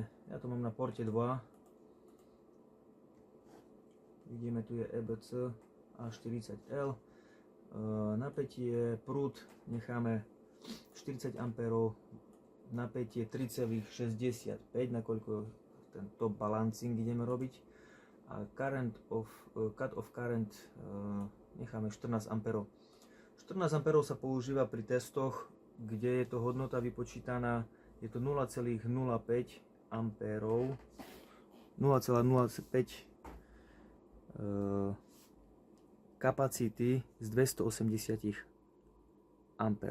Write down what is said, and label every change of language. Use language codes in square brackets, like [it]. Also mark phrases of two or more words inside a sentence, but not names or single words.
[sk] Ja to mám na porte 2. Vidíme, tu je EBC A40L. Napätie, prúd necháme 40 A. Napätie 3,65, nakoľko ten [en] top balancing [sk] ideme robiť, a [en] cut of current [sk] necháme 14 A. 14 A sa používa pri testoch, kde je to hodnota vypočítaná, je to 0,05 A, 0,05 kapacity z 280 A.